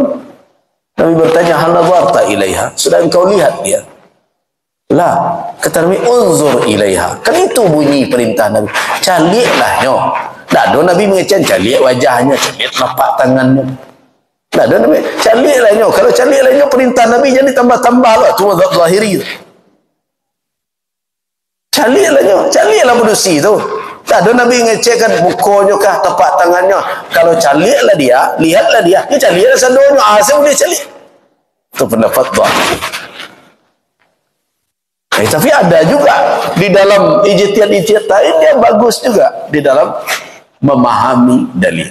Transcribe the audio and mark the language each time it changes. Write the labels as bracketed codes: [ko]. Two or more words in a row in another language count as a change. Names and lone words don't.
[ms] Nabi bertanya, [ar] هل نظرت إليها, [ms] sudah engkau lihat dia? Lah, kata Nabi, [ar] انظر إليها. [ms] Kan itu bunyi perintah Nabi, caliklah nyo. Tak ada Nabi mengecek calik wajahnya, calik telapak tangannya. Tak ada Nabi, caliklah nyo. Kalau caliklah nyo perintah Nabi, jadi tambah-tambah lah. Itu mazhab Zahiri. Caliklah nyo, caliklah manusia tu. Tak ada Nabi ngecekkan bukunya kah, tepak tangannya. Kalau caliklah dia, lihatlah dia. Dia caliklah sandonya, asal boleh calik. Itu pendapat Zahiri. Tapi ada juga di dalam ijtihad lain dia bagus juga di dalam memahami dalil.